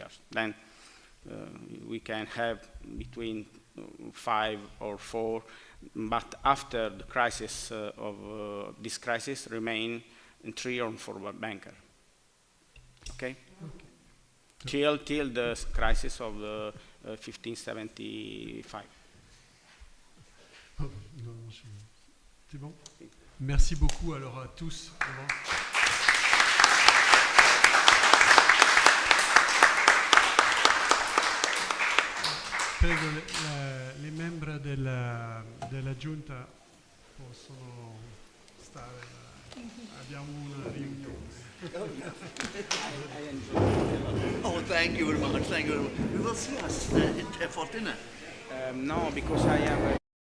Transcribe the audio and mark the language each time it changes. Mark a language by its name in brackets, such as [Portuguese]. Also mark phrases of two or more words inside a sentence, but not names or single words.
[English] Then we can have between 5 or 4, but after the crisis this crisis remain in 3 or 4 banker. Okay? Till the crisis of 1575. [French] Oh, non, c'est bon. Merci beaucoup alors à tous. [Italian] Prego, les membri della giunta possono stare, abbiamo una riunione. [English] Oh, thank you very much. Thank you very much. We will see us for dinner. No, because I have